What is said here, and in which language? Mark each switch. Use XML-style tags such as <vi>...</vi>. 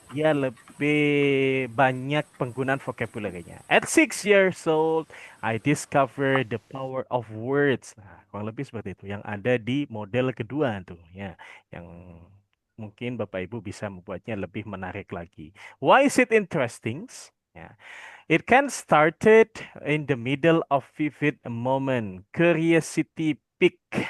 <id>dia lebih banyak penggunaan vocabulary-nya.</id> <en>At 6 years old, I discover the power of words.</en> <id>Nah, kurang lebih seperti itu. Yang ada di model kedua tuh, ya, yang mungkin Bapak Ibu bisa membuatnya lebih menarik lagi.</id> <en>Why is it interesting? Ya, it can started in the middle of vivid moment, curiosity peak.</en>